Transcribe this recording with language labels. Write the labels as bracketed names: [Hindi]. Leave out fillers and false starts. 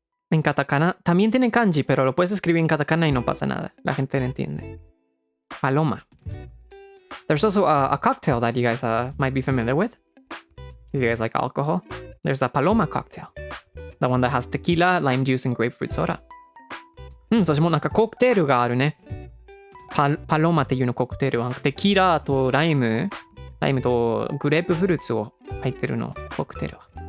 [Spanish] En katakana también tiene kanji, pero lo puedes escribir en katakana y no pasa nada. La gente lo entiende. Paloma. [English] There's also a cocktail that you guys might be familiar with. If you guys like alcohol. There's the Paloma cocktail. The one that has tequila, lime juice, and grapefruit soda. [Japanese] そしてもうなんかコクテールがあるね。パロマっていうのコクテールはテキーラとライムとグレープフルーツを入ってるのコクテールは。